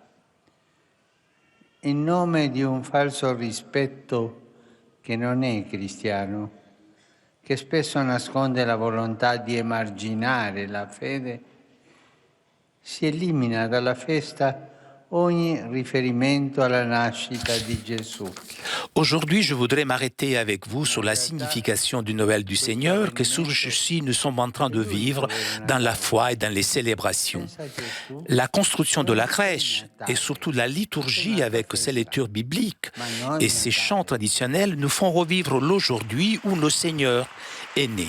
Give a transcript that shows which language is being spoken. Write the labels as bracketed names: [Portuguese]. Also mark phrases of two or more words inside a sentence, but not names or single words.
[Italian] in nome di un falso rispetto che non è cristiano, che spesso nasconde la volontà di emarginare la fede, si elimina dalla festa ogni riferimento alla nascita di Gesù. [French] Aujourd'hui, je voudrais m'arrêter avec vous sur la signification du Noël du Seigneur que ceux-ci nous sommes en train de vivre dans la foi et dans les célébrations. La construction de la crèche et surtout la liturgie avec ses lectures bibliques et ses chants traditionnels nous font revivre l'aujourd'hui où le Seigneur est né.